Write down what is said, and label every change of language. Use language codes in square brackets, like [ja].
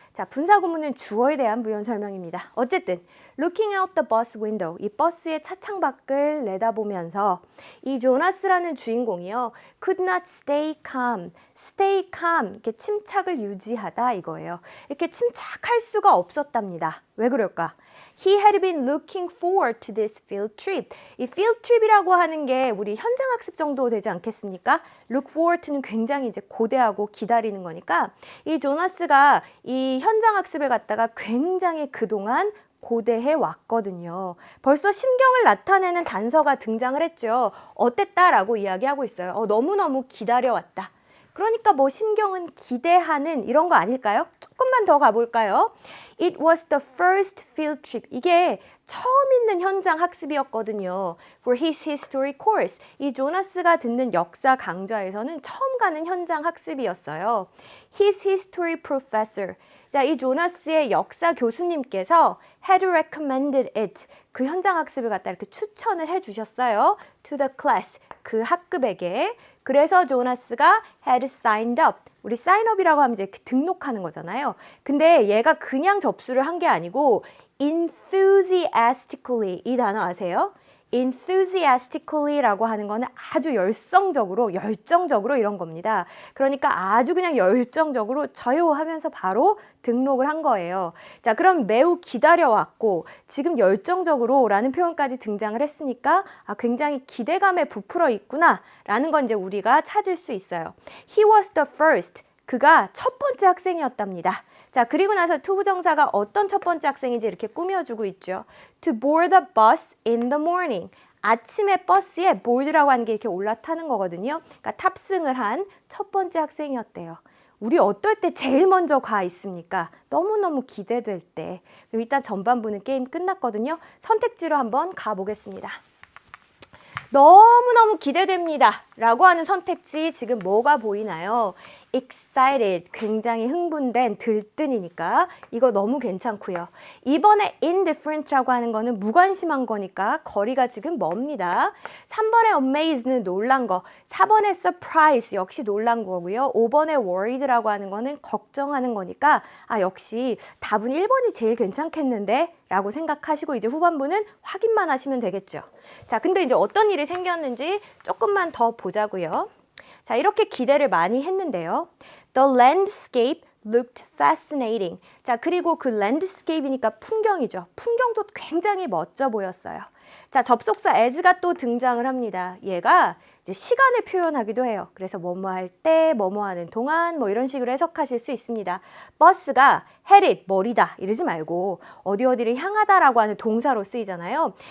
[ko] 자, 분사 구문은 주어에 대한 부연 설명입니다. 어쨌든 [en] looking out the bus window, [ko] 이 버스의 차창 밖을 내다보면서 이 조나스라는 주인공이요. [en] could not stay calm, [ko] 이렇게 침착을 유지하다 이거예요. 이렇게 침착할 수가 없었답니다. 왜 그럴까? [en] He had been looking forward to this field trip. [ko] 이 field trip이라고 하는 게 우리 현장 학습 정도 되지 않겠습니까? Look forward to는 굉장히 이제 고대하고 기다리는 거니까 이 조나스가 이 현장 학습을 갖다가 굉장히 그동안 고대해 왔거든요. 벌써 심경을 나타내는 단서가 등장을 했죠. 어땠다라고 이야기하고 있어요. 너무너무 기다려왔다. 그러니까 뭐 심경은 기대하는 이런 거 아닐까요? 조금만 더 가볼까요? [en] It was the first field trip. [ko] 이게 처음 있는 현장 학습이었거든요. [en] For his history course. [ko] 이 조나스가 듣는 역사 강좌에서는 처음 가는 현장 학습이었어요. [en] His history professor. [ko] 자, 이 조나스의 역사 교수님께서 [en] had recommended it. [ko] 그 현장 학습을 갖다 이렇게 추천을 해주셨어요. [en] To the class. [ko] 그 학급에게. 그래서 조나스가 [en] had signed up. [ko] 우리 sign up이라고 하면 이제 등록하는 거잖아요. 근데 얘가 그냥 접수를 한 게 아니고 enthusiastically 이 단어 아세요? enthusiastically라고 하는 거는 아주 열정적으로 이런 겁니다. 그러니까 아주 그냥 열정적으로 저요 하면서 바로 등록을 한 거예요. 자, 그럼 매우 기다려왔고 지금 열정적으로 라는 표현까지 등장을 했으니까 굉장히 기대감에 부풀어 있구나 라는 건 이제 우리가 찾을 수 있어요. [en] He was the first. [ko] 그가 첫 번째 학생이었답니다. 자, 그리고 나서 투부정사가 어떤 첫 번째 학생인지 이렇게 꾸며주고 있죠. [en] To board the bus in the morning. [ko] 아침에 버스에 board라고 하는 게 이렇게 올라타는 거거든요. 그러니까 탑승을 한 첫 번째 학생이었대요. 우리 어떨 때 제일 먼저 가 있습니까? 너무너무 기대될 때. 그럼 일단 전반부는 게임 끝났거든요. 선택지로 한번 가보겠습니다. 너무너무 기대됩니다 라고 하는 선택지 지금 뭐가 보이나요? excited, 굉장히 흥분된, 들뜬이니까 이거 너무 괜찮고요. 이번에 indifferent라고 하는 거는 무관심한 거니까 거리가 지금 멉니다. 3번의 amaze는 놀란 거, 4번의 surprise 역시 놀란 거고요. 5번의 worried라고 하는 거는 걱정하는 거니까 역시 답은 1번이 제일 괜찮겠는데 라고 생각하시고 이제 후반부는 확인만 하시면 되겠죠. 자, 근데 이제 어떤 일이 생겼는지 조금만 더 보자고요. 자, 이렇게 기대를 많이 했는데요. [en] The landscape looked fascinating. [ko] 자, 그리고 그 landscape이니까 풍경이죠. 풍경도 굉장히 멋져 보였어요. 자, 접속사 as가 또 등장을 합니다. 얘가 이제 시간을 표현하기도 해요. 그래서 뭐뭐 할 때, 뭐뭐 하는 동안 뭐 이런 식으로 해석하실 수 있습니다. 버스가 headed, 머리다 이러지 말고 어디를 향하다라고 하는 동사로 쓰이잖아요.